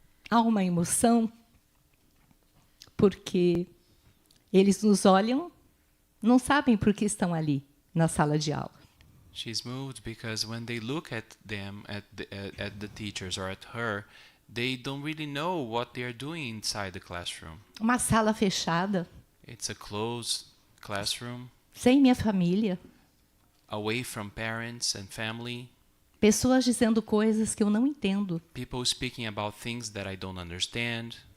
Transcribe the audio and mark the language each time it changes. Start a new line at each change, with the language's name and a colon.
Portuguese: Há uma emoção porque eles nos olham, não sabem por que estão ali na sala de aula.
English: She's moved because when they look at them, at the teachers or at her, they don't really know what they are doing inside the classroom.
Portuguese: Uma sala fechada,
English: It's a closed classroom,
Portuguese: sem minha família,
English: away from parents and family,
Portuguese: pessoas dizendo coisas que eu não entendo.
English: people speaking about things that I don't understand.